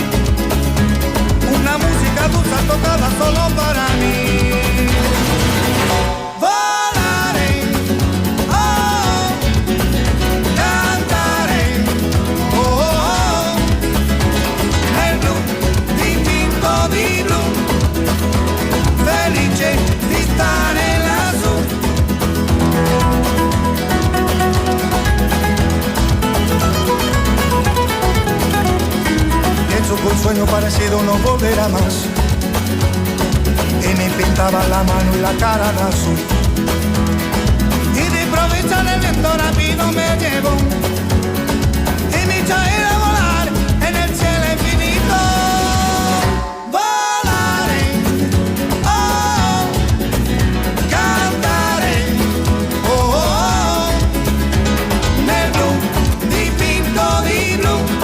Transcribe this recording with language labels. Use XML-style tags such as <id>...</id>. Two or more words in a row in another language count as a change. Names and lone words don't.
<es>Una música dulce tocada solo para mí. Volaré, oh, cantaré,</es> <it>oh, oh, nel blu dipinto di blu, felice di stare lassù.</it> <es>Pienso que un sueño parecido no volverá más. Y me pintaba la mano y la cara de azul. Y de improviso en el viento rápido me llevó. Y me hizo ir a volar en el cielo infinito. Volaré, oh, cantaré,</es> <it>oh, oh, nel blu dipinto di blu.</it>